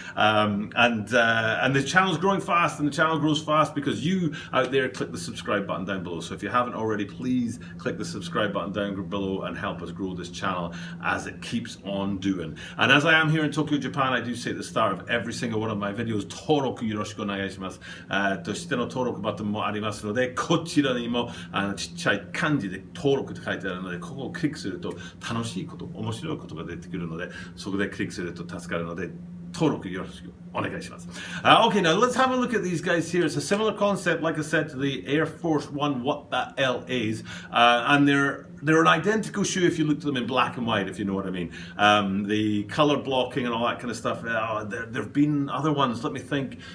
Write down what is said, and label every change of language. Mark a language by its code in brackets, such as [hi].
[en] And the channel's growing fast, and the channel grows fast because you out there click the subscribe button down below. So if you haven't already, please click the subscribe button down below and help us grow this channel as it keeps on doing. And as I am here in Tokyo, Japan, I do say at the start of every single one of my videos, [ja] Toroku yoroshiku onegaishimasu. としての登録ボタンもありますので、こちらにもちっちゃい漢字で登録って書いてあるので、ここをクリックすると楽しいこと、面白いことが出てくるので、そこでクリックすると助かるので、登録よろしくお願いします。 [en] Okay, now let's have a look at these guys here. It's a similar concept, like I said, to the Air Force One What the LAs, and they're an identical shoe if you look at them in black and white, if you know what I mean. The color blocking and all that kind of stuff. There have been other ones. Let me think.